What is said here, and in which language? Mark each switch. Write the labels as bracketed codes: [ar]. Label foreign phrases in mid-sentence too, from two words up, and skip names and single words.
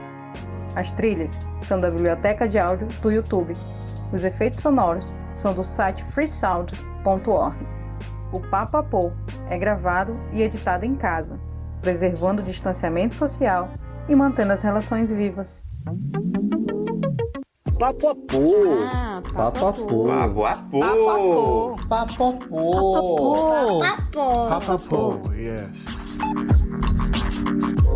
[pt] As trilhas são da biblioteca de áudio do YouTube. Os efeitos sonoros são do site freesound.org. O Papo a Pô é gravado e editado em casa, preservando o distanciamento social e mantendo as relações vivas. Papoapô. Papoapô. Papoapô. Papoapô. Papoapô. Papoapô. Yes.